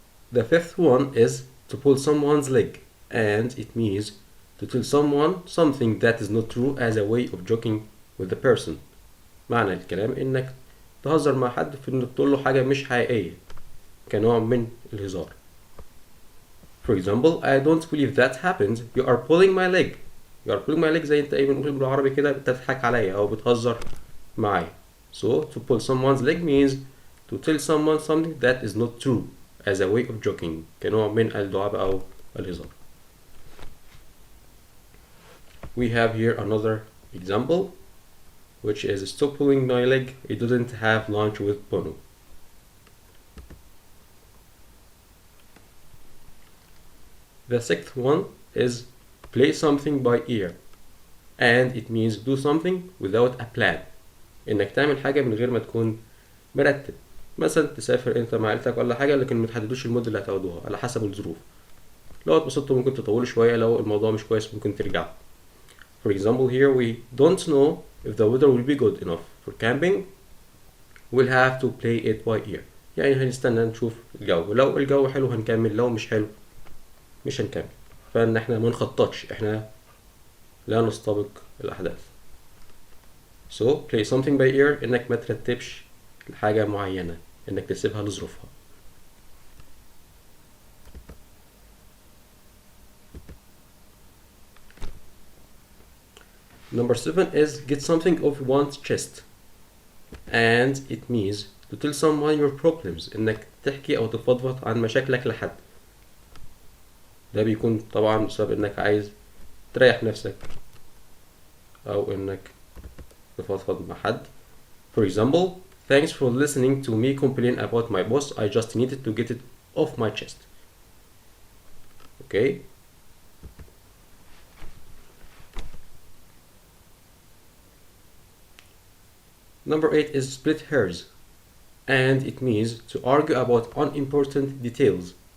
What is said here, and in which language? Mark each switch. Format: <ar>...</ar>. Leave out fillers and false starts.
<en>The fifth one is to pull someone's leg, and it means to tell someone something that is not true as a way of joking with the person.</en> <ar>معنى الكلام انك تهزر مع حد في انك تقول له حاجة مش حقيقية كنوع من الهزار.</ar> <en>For example, I don't believe that happened. You are pulling my leg. You are pulling my leg</en> <ar>زي انت ايه بنقول بالعربي كده بتضحك عليا او بتهزر معايا.</ar> <en>So to pull someone's leg means to tell someone something that is not true as a way of joking</en> <ar>كنوع من الدعابة أو الهزار.</ar> <en>We have here another example which is stop pulling my leg, I didn't have lunch with Bono. The sixth one is play something by ear, and it means do something without a plan.</en> <ar>إنك تعمل حاجة من غير ما تكون مرتب. مثلا تسافر انت مع عيلتك ولا حاجه لكن متحددوش المده اللي هتاخدوها على حسب الظروف. لو اتبسطتوا ممكن تطولوا شويه، لو الموضوع مش كويس ممكن ترجعوا.</ar> <en>For example, here we don't know if the weather will be good enough for camping. We'll have to play it by ear.</en> <ar>يعني هنستنى نشوف الجو، لو الجو حلو هنكمل، لو مش حلو مش هنكمل. فان احنا ما نخططش، احنا لا نستبق الاحداث.</ar> <en>So play something by ear</en> <ar>انك ما ترتبش لحاجه معينه، انك تسيبها لظروفها.</ar> <en>Number 7 is get something off one's chest, and it means to tell someone your problems،</en> <ar>انك تحكي او تفضفض عن مشاكلك لحد. ده بيكون طبعا بسبب انك عايز تريح نفسك او انك تفضفض مع حد.</ar> <en>For example, thanks for listening to me complain about my boss. I just needed to get it off my chest. Okay. Number 8 is split hairs, and it means to argue about unimportant details.</en>